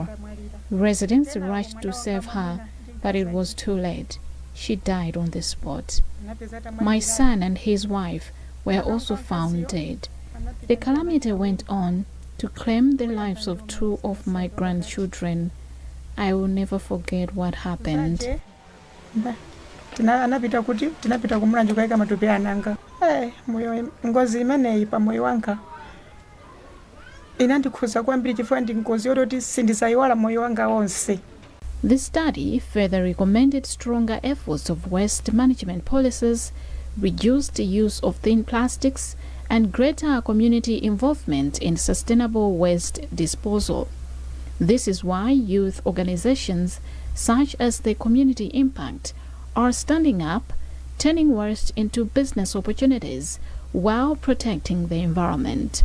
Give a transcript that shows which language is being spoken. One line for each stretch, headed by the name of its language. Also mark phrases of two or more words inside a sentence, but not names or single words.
English: Residents rushed to save her, but it was too late. She died on the spot. My son and his wife were also found dead. The calamity went on to claim the lives of 2 of my grandchildren. I will never forget what happened.
Nyanja: Tinapita kumulanje kuweka matupi ananga. Moyo ngozi imeneyi pa moyo wanga inandikhuza kwambiri chifukwa ndi ngozi yoti sindisayiwala moyo wanga wonse.
English: The study further recommended stronger efforts of waste management policies, reduced use of thin plastics, and greater community involvement in sustainable waste disposal. This is why youth organizations such as the Community Impact are standing up, turning waste into business opportunities while protecting the environment.